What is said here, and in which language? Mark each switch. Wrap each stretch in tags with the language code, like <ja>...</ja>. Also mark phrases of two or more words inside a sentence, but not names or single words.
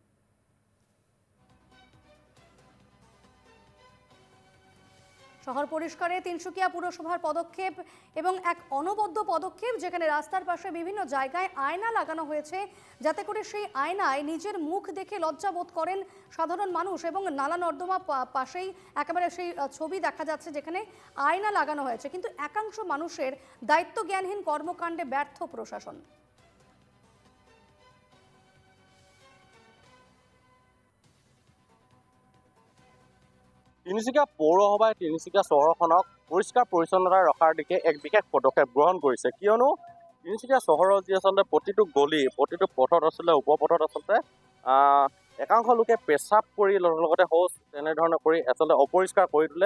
<bn>শহর পরিষ্কারে তিনসুকিয়া পুরসভার পদক্ষেপ এবং এক অনবদ্য পদক্ষেপ, যেখানে রাস্তার পাশে বিভিন্ন জায়গায় আয়না লাগানো হয়েছে, যাতে করে সেই আয়নায় নিজের মুখ দেখে লজ্জা বোধ করেন সাধারণ মানুষ। এবং নালা নর্দমা পাশেই একেবারে সেই ছবি দেখা যাচ্ছে যেখানে আয়না লাগানো হয়েছে, কিন্তু একাংশ মানুষের দায়িত্ব জ্ঞানহীন কর্মকাণ্ডে ব্যর্থ প্রশাসন।</bn> <as>তিনিচুকীয়া পৌৰসভাই তিনিচুকীয়া চহৰখনক পৰিষ্কাৰ পৰিচ্ছন্নতা ৰখাৰ দিশে এক বিশেষ পদক্ষেপ গ্ৰহণ কৰিছে, কিয়নো তিনিচুকীয়া চহৰৰ যি আচলতে প্ৰতিটো গলি প্ৰতিটো পথত আচলতে উপপথত আচলতে একাংশ লোকে পেচাব কৰি লগতে শৌচ তেনেধৰণে কৰি আচলতে অপৰিষ্কাৰ কৰি তোলে।</as>